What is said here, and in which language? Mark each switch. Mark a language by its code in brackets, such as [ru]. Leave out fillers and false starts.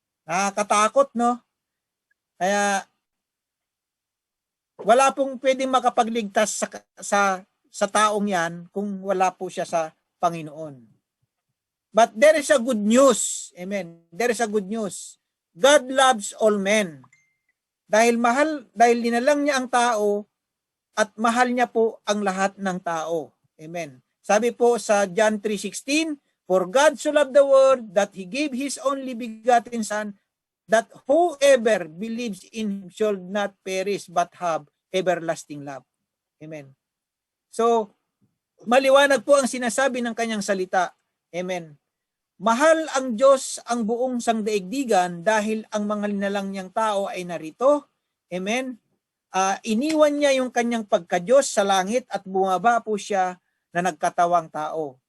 [tl] Nakakatakot, no? Kaya wala pong pwedeng makapagligtas sa taong yan kung wala po siya sa Panginoon. [en] But there is a good news. Amen. There is a good news. God loves all men. [tl] Dahil dinalang niya ang tao at mahal niya po ang lahat ng tao. Amen. Sabi po sa John 3:16, [en] for God so loved the world that He gave His only begotten Son, that whoever believes in Him shall not perish but have everlasting love. Amen. [tl] So, maliwanag po ang sinasabi ng kanyang salita. Amen. Mahal ang Diyos ang buong sangdaigdigan dahil ang mga linalang niyang tao ay narito. Amen. Iniwan niya yung kanyang pagka-Diyos sa langit at bumaba po siya na nagkatawang tao.